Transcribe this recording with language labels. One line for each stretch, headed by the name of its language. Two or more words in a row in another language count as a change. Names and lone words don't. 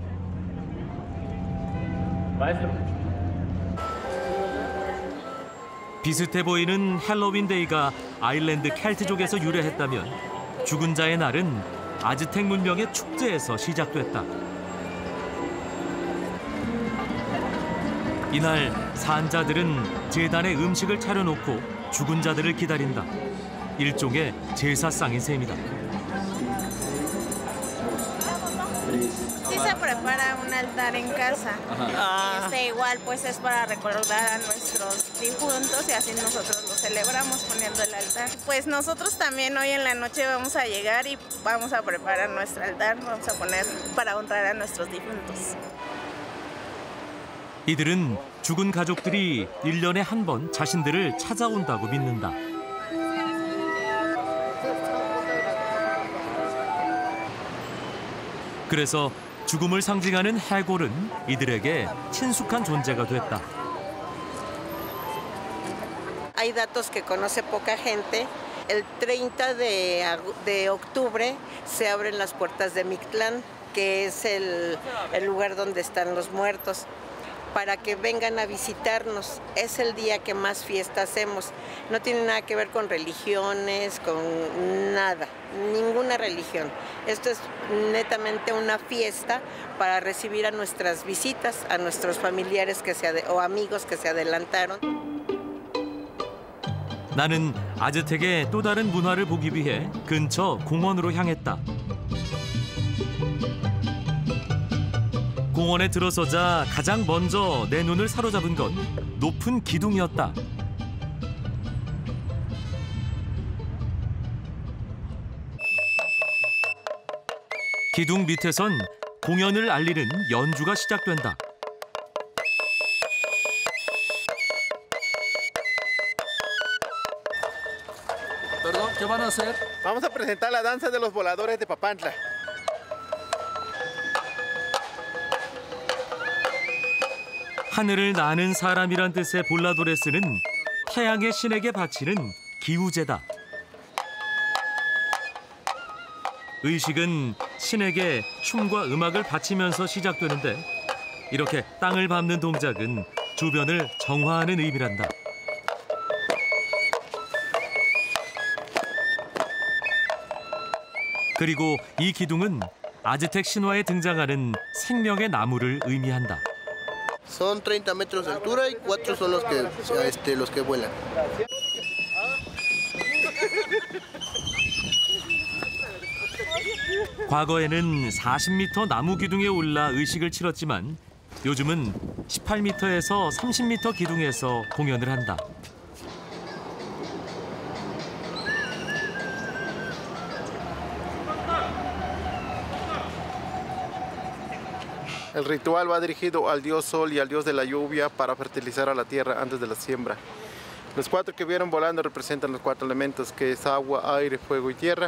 Korean: 비슷해 보이는 헬로윈 데이가 아일랜드 켈트족에서 유래했다면 죽은 자의 날은 아즈텍 문명의 축제에서 시작됐다. 이날 산자들은 제단에 음식을 차려놓고 죽은 자들을 기다린다. 일종의 제사상인 셈이다.
Spanish: Sí se prepara un altar en casa. Igual pues es para recordar a nuestros difuntos y así nosotros lo celebramos poniendo el altar. Pues nosotros también hoy en la noche vamos a llegar y vamos a preparar nuestro altar, vamos a poner para honrar a nuestros difuntos.
Korean: 이들은 죽은 가족들이 1년에 한 번 자신들을 찾아온다고 믿는다. 그래서 죽음을 상징하는 해골은 이들에게 친숙한 존재가 됐다.
Spanish: Hay datos que conoce poca gente. El 30 de octubre se abren las puertas de Mictlán, que es el lugar donde están los muertos, para que vengan a visitarnos. Es el día que más fiesta hacemos. No tiene nada que ver con religiones, con nada, ninguna religión. Esto es netamente una fiesta para recibir a nuestras visitas, a nuestros familiares o amigos que se adelantaron.
Korean: 나는 아즈텍의 또 다른 문화를 보기 위해 근처 공원으로 향했다. 공원에 들어서자 가장 먼저 내 눈을 사로잡은 건 높은 기둥이었다. 기둥 밑에선 공연을 알리는 연주가 시작된다.
Spanish: Perdón, ¿qué van a hacer? Vamos a presentar la danza de los voladores de Papantla.
Korean: 하늘을 나는 사람이란 뜻의 볼라도레스는 태양의 신에게 바치는 기우제다. 의식은 신에게 춤과 음악을 바치면서 시작되는데 이렇게 땅을 밟는 동작은 주변을 정화하는 의미란다. 그리고 이 기둥은 아즈텍 신화에 등장하는 생명의 나무를 의미한다.
Spanish: Son 30 metros de altura y 4 son los que vuelan.
Korean: 과거에는 40m 나무 기둥에 올라 의식을 치렀지만 요즘은 18m에서 30m 기둥에서 공연을 한다.
Spanish: El ritual va dirigido al dios sol y al dios de la lluvia para fertilizar a la tierra antes de la siembra. Los 4 que vieron volando representan los 4 elementos, que es agua, aire, fuego y tierra.